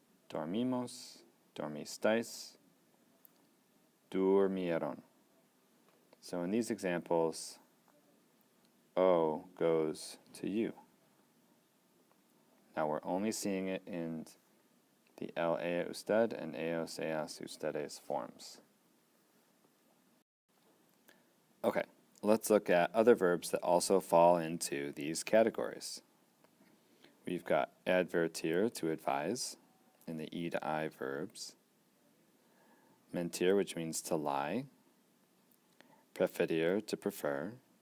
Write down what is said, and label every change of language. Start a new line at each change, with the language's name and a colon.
Spanish: Dormimos, dormisteis, durmieron.
English: So in these examples, O goes to U. Now we're only seeing it in the el ella usted and ellos ellas ustedes forms. Okay, let's look at other verbs that also fall into these categories. We've got advertir, to advise, in the e to I verbs. Mentir, which means to lie. Preferir, to prefer.